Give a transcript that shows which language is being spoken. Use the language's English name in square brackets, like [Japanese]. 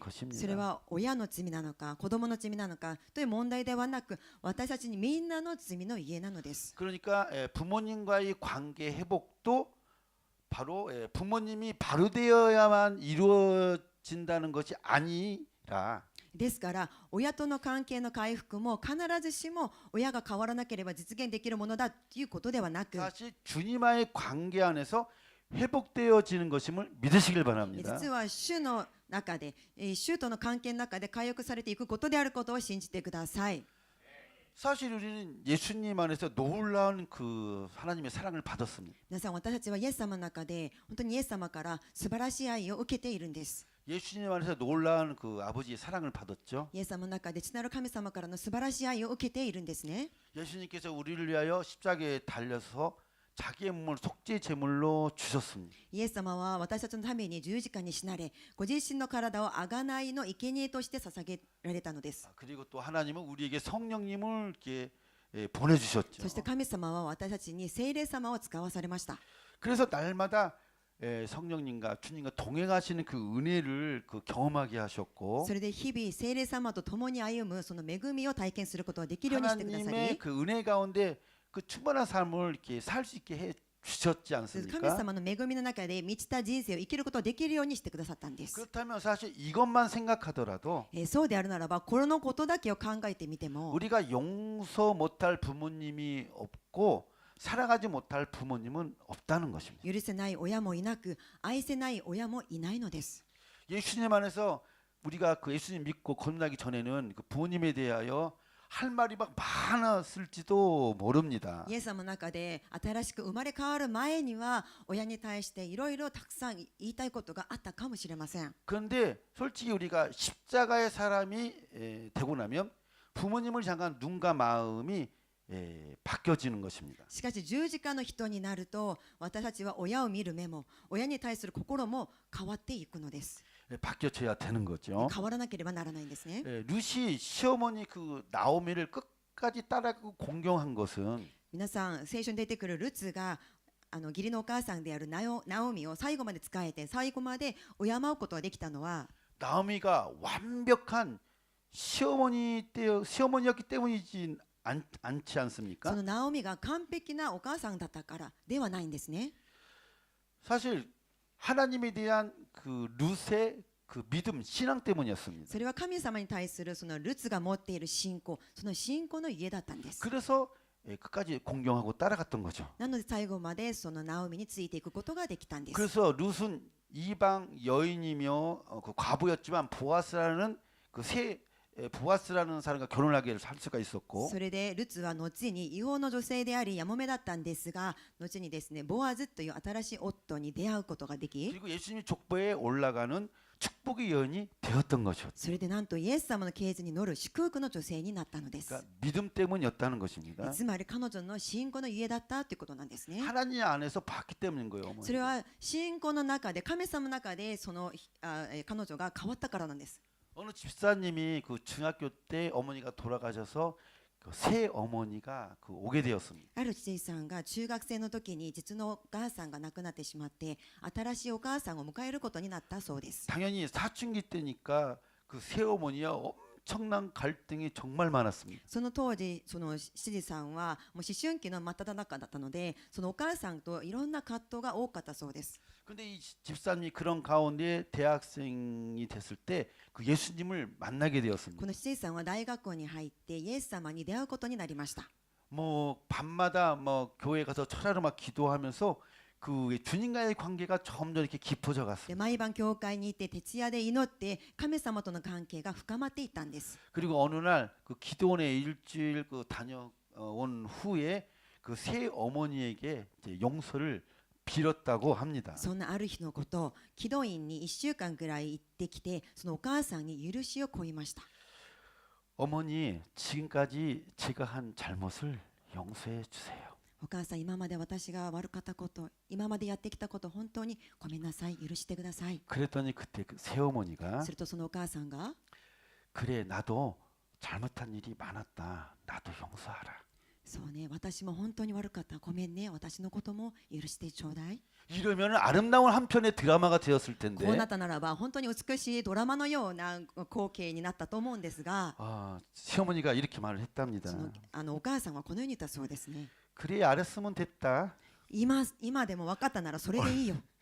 [Japanese] それ [Korean] 것입니다. [Japanese] は親の罪なのか子供の罪なのかという問題ではなく私たちにみんなの罪の家なのです。 [Korean] 그러니까 부모님과의 관계 회복도 바로 부모님이 바로 되어야만 이루어진다는 것이 아니라 [Japanese] ですから親との関係の回復も必ずしも親が変わらなければ実現できるものだということではなく [Korean] 사실 주님과의 관계 안에서 회복되어지는 것임을 믿으시길 바랍니다. [Japanese] 実は主の中で主との関係の中で回復されていくことであることを信じてください。 [Korean] 사실 우리는 예수님 안에서 놀라운 그 하나님의 사랑을 받았습니다. [Japanese] 皆さん私たちはイエス様の中で本当にイエス様から素晴らしい愛を受けているんです。 [Korean] 예수님 안에서 놀라운 그 아버지의 사랑을 받았죠. [Japanese] イエス様の中で父なる神様からの素晴らしい愛を受けているんですね。 [Korean] 예수님께서 우리를 위하여 십자가에 달려서 자기의 몸을 속죄 제물로 주셨습니다. [Japanese] イエス様は私たちのために十字架に死なれご自身の体を贖いの生贄として捧げられたのです。 [Korean] 그리고 또 하나님은 우리에게 성령님을 이렇게 보내주셨죠. [Japanese] そして神様は私たちに聖霊様を使わされました。 [Korean] 그래서 날마다 성령님과 주님과 동행하시는 그 은혜를 경험하게 하셨고 [Japanese] それで日々聖霊様と共に歩むその恵みを体験することができるようにしてくださ [Korean] 하나님의 [Japanese] り [Korean] 그 은혜 가운데 그 충만한 삶을 이렇게 살 수 있게 해 주셨지 [Japanese] 神 [Korean] 않습니까? [Japanese] 様の恵みの中で満ちた人生を生きることができるようにしてくださったんです。 [Korean] 그렇다면 사실 이것만 생각하더라도 [Japanese] そうであるならばこのことだけを考えてみても [Korean] 우리가 용서 못할 부모님이 없고 살아가지 못할 부모님은 없다는 것입니다. [Japanese] 許せない親もいなく愛せない親もいないのです。 [Korean] 예수님 안에서 우리가 그 예수님 믿고 건너기 전에는 그 부모님에 대하여 할 말이 막 많았을지도 모릅니다. [Japanese] イエス様の中で新しく生まれ変わる前には親に対していろいろたくさん言いたいことがあったかもしれません。 [Korean] 그런데 솔직히 우리가 십자가의 사람이 되고 나면 부모님을 향한 눈과 마음이 바뀌어지는 것입니다. [Japanese] しかし十字架の人になると私たちは親を見る目も親に対する心も変わっていくのです。 [Korean] 바뀌어져야 되는 거죠. [Japanese] 変わらなければならないんですね。 [Korean] 루시 시어머니 그 나오미를 끝까지 따라가고 공경한 것은 [Japanese] 皆さん聖書に出てくるルツが義理のお母さんであるナオミを最後まで仕えて最後まで敬うことができたのは [Korean] 나오미가 완벽한 시어머니였기 때문이지 않지 않습니까? [Japanese] そのナオミが完璧なお母さんだったからではないんですね。 [Korean] 사실 하나님에 대한 그 룻의 그 믿음, 신앙 때문이었습니다. [Japanese] それは神様に対するそのルツが持っている信仰、その信仰の家だったんです。 [Korean] 그래서 끝까지 공경하고 따라갔던 거죠. [Japanese] なので最後までそのナオミについていくことができたんです。 [Korean] 그래서 룻은 이방 여인이며 그 과부였지만 보아스라는 보아스라는 사람과 결혼하게 할 수가 있었고 [Japanese] それでルツは後に違法の女性でありやもめだったんですが後にですねボアズという新しい夫に出会うことができ [Korean] 그리고 예수님 족보에 올라가는 축복의 여인이 되었던 것이었죠. [Japanese] それでなんとイエス様の系図に乗る祝福の女性になったのです。 [Korean] 그러니까 믿음 때문이었다는 것입니다. [Japanese] つまり彼女の信仰の家だったということなんですね。 [Korean] 하나님 안에서 봤기 때문인 거예요. 어머니. [Japanese] それは信仰の中で神様の中で彼女が変わったからなんです。 [Korean] 어느 집사님이 그 중학교 때 어머니가 돌아가셔서 그 새 어머니가 오게 되었습니다. [Japanese] ある知事さんが中学生の時に実のお母さんが亡くなってしまって新しいお母さんを迎えることになったそうです。 [Korean] 당연히 사춘기 때니까 그 새 어머니가 엄청난 갈등이 정말 많았습니다. [Japanese] その当時そのシジさんはもう思春期の真っ只中だったので、そのお母さんといろんな葛藤が多かったそうです。 [Korean] 근데 이 집사님이 그런 가운데 대학생이 됐을 때 그 예수님을 만나게 [Japanese] こ [Korean] 되었습니다. [Japanese] のシジさんは大学校に入ってイエス様に出会うことになりました。 [Korean] 뭐 밤마다 뭐 교회 가서 철야로 막 기도하면서 그 주님과의 관계가 점점 이렇게 깊어져 [Japanese] で [Korean] 갔습니다. [Japanese] 毎晩教会に行って徹夜で祈って神様との関係が深まっていったんです。 [Korean] 그리고 어느 날 그 기도원에 일주일 그 다녀온 후에 그 새 어머니에게 이제 용서를 빌었다고 합니다. [Japanese] そんなある日のこと、祁答院に1週間ぐらい行ってきて、そのお母さんに許しを請いました。 [Korean] 어머니, 지금까지 제가 한 잘못을 용서해 주세요. [Japanese] お母さん、今まで私が悪かったこと、今までやってきたこと、本当にごめんなさい、許してください。 [Korean] 그랬더니 그때 그 새어머니가 [Japanese] するとそのお母さんが、 [Korean] 그래 나도 잘못한 일이 많았다. 나도 용서하라. [Japanese] そうね、私も本当に悪かった、ごめんね、私のことも許してちょうだい。 [Korean] 이러면 아름다운 한 편의 드라마가 되었을 [Japanese] こう [Korean] 텐데 [Japanese] なったならば本当に美しいドラマのような光景になったと思うんですが、 [Korean] 아, 새어머니가 이렇게 말을 했답니다. [Japanese] そのお母さんはこのように言ったそうですね。 [Korean] 그래 알았으면 됐다. [Japanese] 今でも分かったならそれでいいよ。